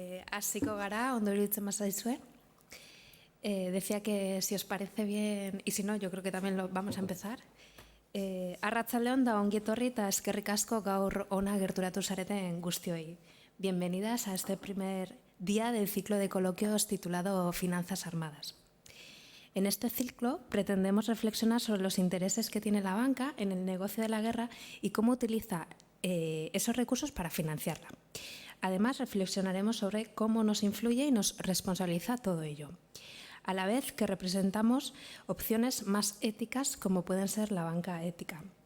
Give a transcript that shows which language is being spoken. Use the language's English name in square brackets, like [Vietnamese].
[Basque] Hasiko gara, ondo iruditzen bazaizue. [Spanish] Decía que si os parece bien, y si no, yo creo que también lo vamos a empezar. [Basque] Arratsaldeon da ongi etorri eta eskerrik asko gaur ona gerturatu zareten guztioi. [Spanish] Bienvenidas a este primer día del ciclo de coloquios titulado Finanzas Armadas. En este ciclo pretendemos reflexionar sobre los intereses que tiene la banca en el negocio de la guerra y cómo utiliza esos recursos para financiarla. Además, reflexionaremos sobre cómo nos influye y nos responsabiliza todo ello, a la vez que representamos opciones más éticas como pueden ser la banca ética.